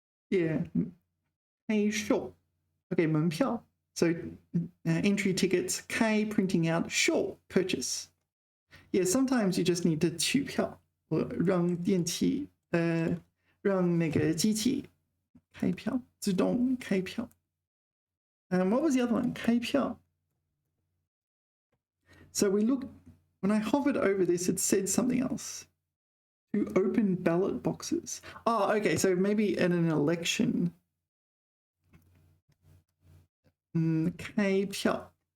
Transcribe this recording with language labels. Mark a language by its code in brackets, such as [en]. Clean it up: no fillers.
[zh] Yeah, 开售.Okay, 门票. [en] So entry tickets, 开 printing out, 售 purchase. Yeah, sometimes you just need to [zh] 取票, or 让电器让那个机器开票，自动开票。 [en] What was the other one? 开票. So we looked, when I hovered over this, it said something else. To open ballot boxes. Oh, okay, so maybe at an election. [zh] 开票.